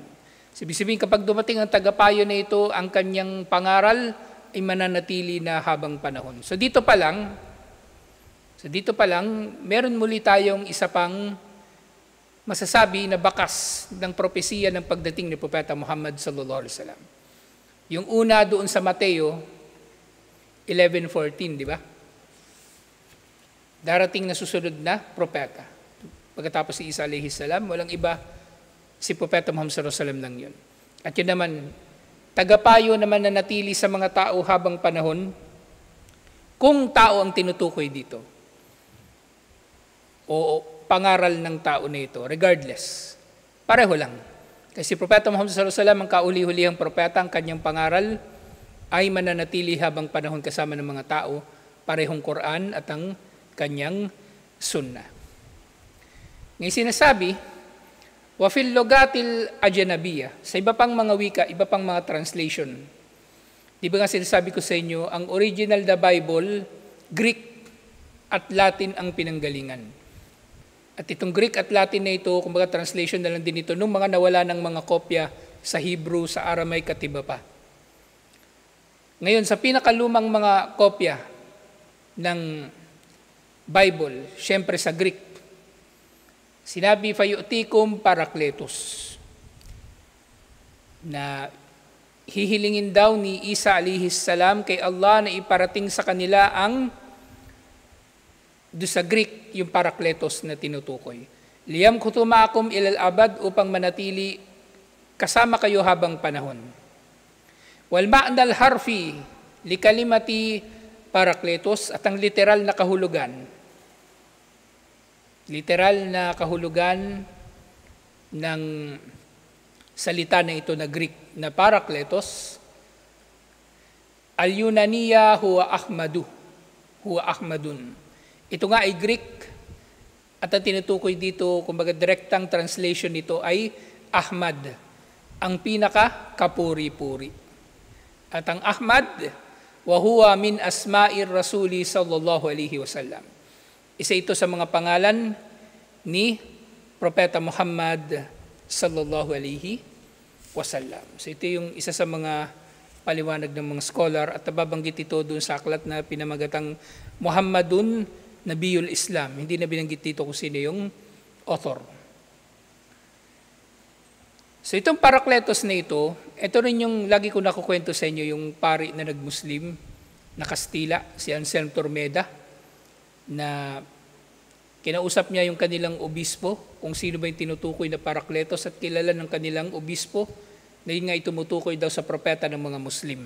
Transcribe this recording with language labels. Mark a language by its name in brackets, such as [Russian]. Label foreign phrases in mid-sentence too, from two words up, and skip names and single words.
[Filipino] Sabihin kapag dumating ang tagapayo na ito, ang kanyang pangaral ay mananatili na habang panahon. So dito pa lang, meron muli tayong isa pang masasabi na bakas ng propesiya ng pagdating ni Propeta Muhammad [Arabic] صلى الله عليه وسلم. [Filipino] Yung una doon sa Mateo 11:14, di ba? Darating na susunod na propeta. Pagkatapos si Isa [Arabic] عليه السلام, [Filipino] walang iba, si Propeta Muhammad [Arabic] صلى الله عليه وسلم [Filipino] lang yun. At yun naman, tagapayo naman na natili sa mga tao habang panahon, kung tao ang tinutukoy dito, o pangaral ng tao na ito, regardless, pareho lang. Kasi Propeta Muhammad [Arabic] صلى الله عليه وسلم [Filipino] ang kauli-hulihang propeta, ang kanyang pangaral ay mananatili habang panahon kasama ng mga tao, parehong Quran at ang kanyang sunnah. Ngayon sinasabi, [Arabic] وفي اللغات الأجنبية, [Filipino] sa iba pang mga wika, iba pang mga translation. Di ba nga sinasabi ko sa inyo, ang original na Bible, Greek at Latin ang pinanggalingan. At itong Greek at Latin na ito, kumbaga translation na lang din ito, nung mga nawala ng mga kopya sa Hebrew, sa Aramaic at iba pa. Ngayon, sa pinakalumang mga kopya ng Bible, syempre sa Greek, sinabi, [Arabic] فيعطيكم فارقليط, [Filipino] na hihilingin daw ni Isa [Arabic] عليه السلام [Filipino] kay Allah na iparating sa kanila ang, do sa Greek, yung parakletos na tinutukoy. [Arabic] ليمكث معكم إلى الأبد, [Filipino] upang manatili kasama kayo habang panahon. [Arabic] والمعنى الحرفي لكلمة بارقليط, [Filipino] at ang literal na kahulugan ng salita na ito na Greek na parakletos, [Arabic] اليونانية هو أحمد. [Filipino] Ito nga ay Greek, at ang tinutukoy dito, kumbaga direktang translation nito ay Ahmad, ang pinaka kapuri-puri. At ang [Arabic] Ahmad, وهو من أسماء الرسول صلى الله عليه وسلم. [Filipino] Isa ito sa mga pangalan ni Propeta Muhammad [Arabic] صلى الله عليه وسلم. [Filipino] So ito yung isa sa mga paliwanag ng mga scholar, at nababanggit ito doon sa aklat na pinamagatang Muhammadun Nabiyul Islam. Hindi na binanggit dito kung sino yung author. So itong parakletos na ito rin yung lagi ko nakukwento sa inyo, yung pari na nag-Muslim na Kastila, si Anselm Tormeda, na kinausap niya yung kanilang obispo, kung sino ba yung tinutukoy na parakletos, at kilala ng kanilang obispo na yun nga itumutukoy daw sa propeta ng mga Muslim.